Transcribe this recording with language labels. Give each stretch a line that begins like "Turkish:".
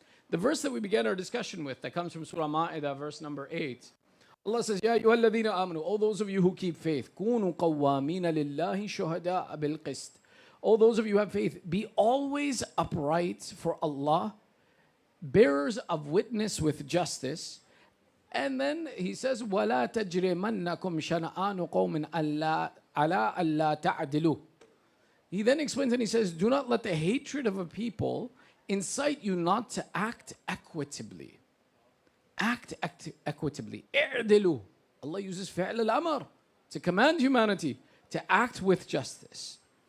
English: The verse that we began our discussion with, that comes from Surah Ma'idah, verse number 8. Allah says,
Arabic: Ya ayyuhalladhina amanu,
English: all those of you who keep faith,
Arabic: kunu qawwamina lillahi shuhada'a bil qist.
English: All those of you who have faith, be always upright for Allah, bearers of witness with justice. And then he says,
Arabic: وَلَا تَجْرِمَنَّكُمْ شَنَآنُ قَوْمٍ عَلَىٰ أَلَّا تَعْدِلُوا.
English: He then explains and he says, do not let the hatred of a people incite you not to act equitably. Act equitably.
Arabic: اعدلوا.
English: Allah uses فعل الأمر to command humanity to act with justice.